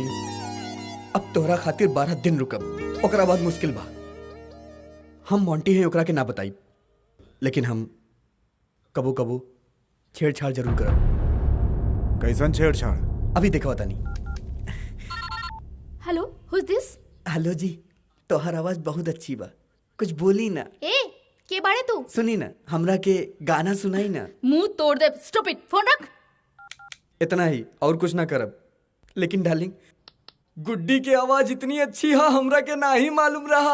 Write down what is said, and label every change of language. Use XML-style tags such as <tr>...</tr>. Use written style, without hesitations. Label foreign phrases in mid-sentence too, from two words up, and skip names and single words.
<bho>अब तोहरा खातिर 12 दिन रुकब। ओकरा बाद मुश्किल बा। हम मोंटी है ओकरा के ना बताई, लेकिन हम कबो कबो छेड़छाड़ जरूर करब। कैसन छेड़छाड़? अभी देखा तानी। हेलो,</bho> <en>who is this?</en> <bho>हेलो जी, तोहर आवाज बहुत अच्छी बा। कुछ बोली ना। ए, के बाड़े तू? सुनी ना, हमरा के गाना सुनाई ना। मुंह तोड़ दे, स्टूपिड। फोन रख। इतना ही, और कुछ ना करब। लेकिन डार्लिंग, गुड्डी की आवाज इतनी अच्छी है हमरा के ना ही मालूम रहा।</bho>